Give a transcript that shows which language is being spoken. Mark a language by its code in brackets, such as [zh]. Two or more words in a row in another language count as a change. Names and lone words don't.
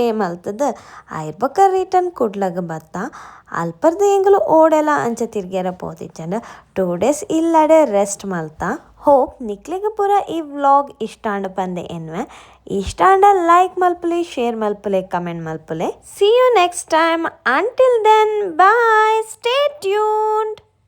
[tcy] ಮಲ್ತದ ಐರ್ಬಕ ರಿಟರ್ನ್ ಕುಡ್ಲಗ ಬತ್ತ ಅಲ್ಪರ್ದ ಎಂಕುಲು ಓಡೆಲ ಅಂಚ ತಿರ್ಗ್ಯಾರ ಪೋತಿಚ್ಚಂಡ 2 days ಇಲ್ಲಡೆ ರೆಸ್ಟ್ ಮಲ್ತ ಹೋಪ್ ನಿಕ್ಲಿಗ ಪೂರ ಈ ವ್ಲಾಗ್ ಇಷ್ಟಾಂಡ ಪಂದೆ ಎನ್ವೆ ಇಷ್ಟಾಂಡ ಲೈಕ್ ಮಲ್ಪಲೆ ಶೇರ್ ಮಲ್ಪಲೆ ಕಮೆಂಟ್ ಮಲ್ಪಲೆ [en] see you next time until then bye stay tuned.